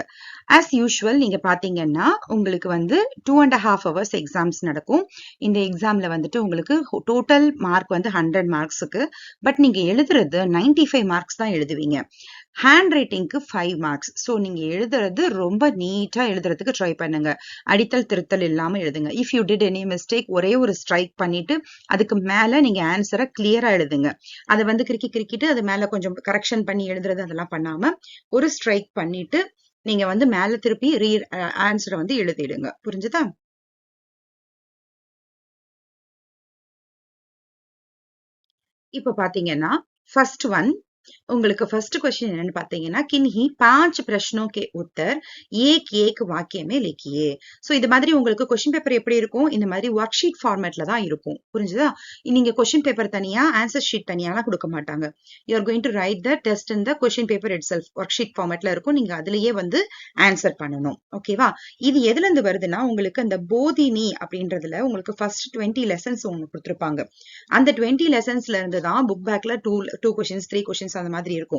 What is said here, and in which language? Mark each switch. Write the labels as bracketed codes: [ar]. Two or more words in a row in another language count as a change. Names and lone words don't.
[en] as usual [ta] நீங்க பாத்தீங்கன்னா உங்களுக்கு வந்து 2.5 hours எக்ஸாம்ஸ் நடக்கும். இந்த எக்ஸாம்ல வந்துட்டு உங்களுக்கு [en] total mark [ta] வந்து 100 மார்க்ஸுக்கு. பட் நீங்க எழுதுறது 95 மார்க்ஸ் தான் எழுதுவீங்க. [en] hand writing [ta] 5 மார்க்ஸ். ஸோ நீங்க எழுதுறது ரொம்ப நீட்டா எழுதுறதுக்கு ட்ரை பண்ணுங்க. அடித்தல் திருத்தல் இல்லாம எழுதுங்க. [en] if you did any mistake [ta] ஒரே ஒரு ஸ்ட்ரைக் பண்ணிட்டு அதுக்கு மேல நீங்க ஆன்சரை கிளியரா எழுதுங்க. அதை வந்து கிறுக்கிட்டு அது மேல கொஞ்சம் கரெக்ஷன் பண்ணி எழுதுறது அதெல்லாம் பண்ணாம ஒரு ஸ்ட்ரைக் பண்ணிட்டு நீங்க வந்து மேல திருப்பி ஆன்சரை வந்து எழுதிடுங்க. புரிஞ்சுதா? இப்ப பாத்தீங்கன்னா [en] first one [ta] உங்களுக்கு [en] first question [ta] என்னன்னு பாத்தீங்கன்னா, [hi] किन्हीं 5 प्रश्नों के उत्तर एक एक वाक्य में लिखिए. [ta] சோ இது மாதிரி உங்களுக்கு [en] question paper [ta] எப்படி இருக்கும்? இந்த மாதிரி [en] work sheet format [ta] தான் இருக்கும். புரிஞ்சுதா? நீங்க [en] question paper [ta] தனியா [en] answer sheet [ta] தனியாலாம் கொடுக்க மாட்டாங்க. [en] You are going to write the test in the question paper itself. work sheet format இருக்கும். [ta] நீங்க அதுலயே வந்து ஆன்சர் பண்ணணும். ஓகேவா? இது எதுல இருந்து வருதுன்னா உங்களுக்கு அந்த போதினி அப்படின்றதுல உங்களுக்கு [en] first 20 lessons [ta] உங்களுக்கு கொடுத்திருப்பாங்க. அந்த 20 லெசன்ஸ்ல இருந்து தான் [en] book back 2 questions 3 questions [ta] அந்த மாதிரி இருக்கும்.